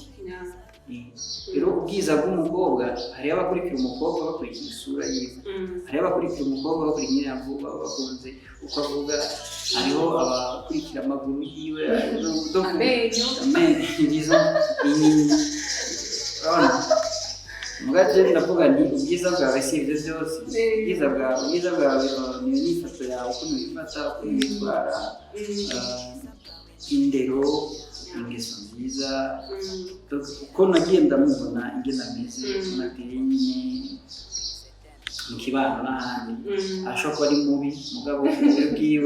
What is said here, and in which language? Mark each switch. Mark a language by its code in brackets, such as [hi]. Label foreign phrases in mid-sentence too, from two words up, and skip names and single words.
[rn] Rero ubwiza bw'umukobwa hariho abakurikira umukobwa bakurikira isura yiwe, hariho abakurikira umukobwa bakurikira nyine avuga bakunze uko avuga, hariho abakurikira amaguru yiwe, mugaje ndavuga nti ubwiza bwawe si ibyo byose. Ubwiza bwawe ni imyifato yawe, ukuntu wifata, ukuntu witwara, indero, ingeso nziza, uko nagiye ndamubona ingene ameze, nateye nyine mu kibano n'ahandi, ashobora kuba ari mubi mugabo ububi bwiwe